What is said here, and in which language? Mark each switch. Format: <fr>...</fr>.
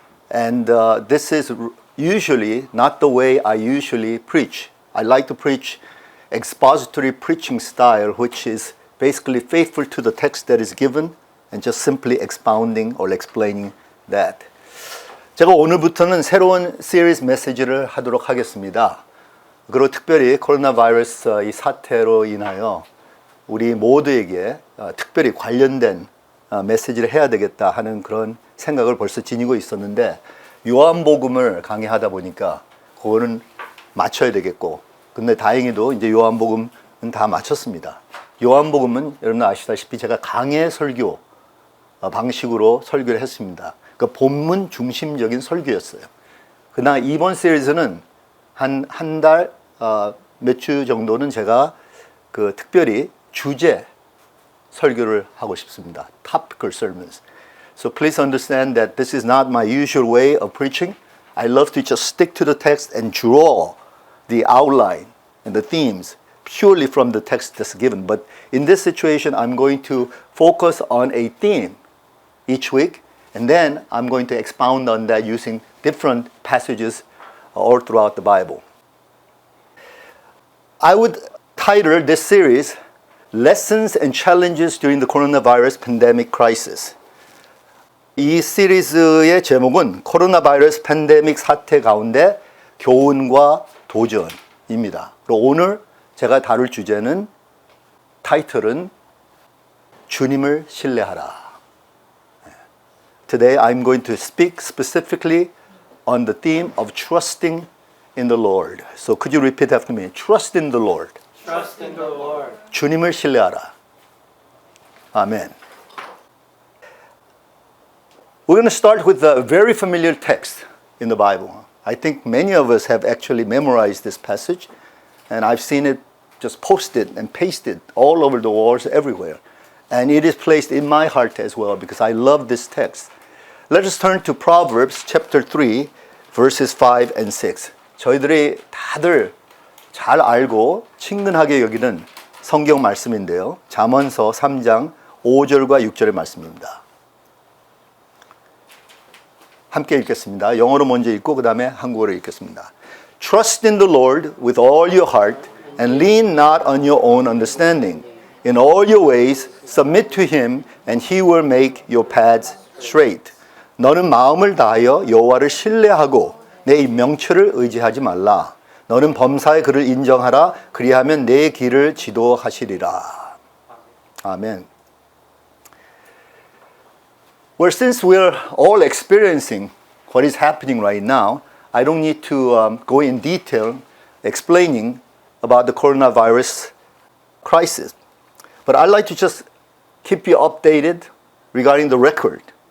<en>And this is usually not the way I usually preach. I like to preach expository preaching style, which is basically faithful to the text that is given and just simply expounding or explaining that.</en> <ko>제가 오늘부터는 새로운 시리즈 메시지를 하도록 하겠습니다. 그리고 특별히 코로나 바이러스 이 사태로 인하여 우리 모두에게 특별히 관련된 메시지를 해야 되겠다 하는 그런 생각을 벌써 지니고 있었는데 요한복음을 강의하다 보니까 그거는 맞춰야 되겠고 근데 다행히도 이제 요한복음은 다 마쳤습니다. 요한복음은 여러분 아시다시피 제가 강해 설교 방식으로 설교를 했습니다. 그 본문 중심적인 설교였어요. 그러나 이번 시리즈는 한 달 몇 주 정도는 제가 그 특별히 주제 설교를 하고 싶습니다.</ko> <en>Topical sermons. So please understand that this is not my usual way of preaching. I love to just stick to the text and draw the outline and the themes purely from the text that's given. But in this situation, I'm going to focus on a theme each week, and then I'm going to expound on that using different passages all throughout the Bible. I would title this series Lessons and Challenges During the Coronavirus Pandemic Crisis.</en> <ko>이 시리즈의 제목은 코로나 바이러스 팬데믹 사태 가운데 교훈과 도전입니다. 그리고 오늘 제가 다룰 주제는 타이틀은 주님을 신뢰하라.</ko> <en>Today I'm going to speak specifically on the theme of trusting in the Lord. So could you repeat after me? Trust in the Lord. Trust in the Lord.</en> <ko>주님을 신뢰하라. 아멘.</ko> <en>We're going to start with a very familiar text in the Bible. I think many of us have actually memorized this passage, and I've seen it just posted and pasted all over the walls everywhere. And it is placed in my heart as well because I love this text. Let us turn to Proverbs chapter 3, verses 5 and 6.</en> <ko>저희들이 다들 잘 알고 친근하게 여기는 성경 말씀인데요. 잠언서 3장 5절과 6절의 말씀입니다. 함께 읽겠습니다. 영어로 먼저 읽고 그 다음에 한국어로 읽겠습니다.</ko> <en>Trust in the Lord with all your heart and lean not on your own understanding. In all your ways submit to him and he will make your paths straight.</en> <ko>너는 마음을 다하여 여호와를 신뢰하고 내 명철을 의지하지 말라. 너는 범사의 그를 인정하라. 그리하면 내 길을 지도하시리라. 아멘.</ko> <en>Well, since we're all experiencing what is happening right now, I don't need to go in detail explaining about the coronavirus crisis. But I'd like to just keep you updated regarding the record.</en>